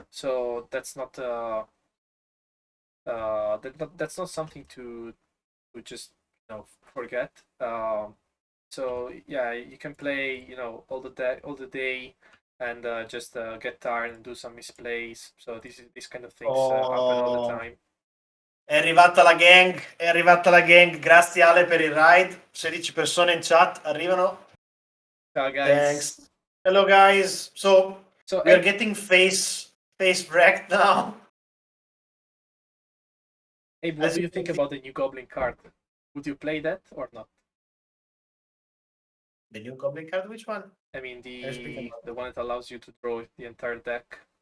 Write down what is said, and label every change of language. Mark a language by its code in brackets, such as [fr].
[en] So that's not that's not something to just forget. So yeah, you can play all the day and just get tired and do some misplays. So these kind of things happen all the time. [it] È arrivata la gang, grazie Ale per il ride, 16 persone in chat arrivano. [en] Ciao guys. Thanks. Hello guys. So we are getting face wrecked now. Abe, what do you think about the new Goblin card? Would you play that or not? The new Goblin card, which one? I mean the one that allows you to draw the entire deck.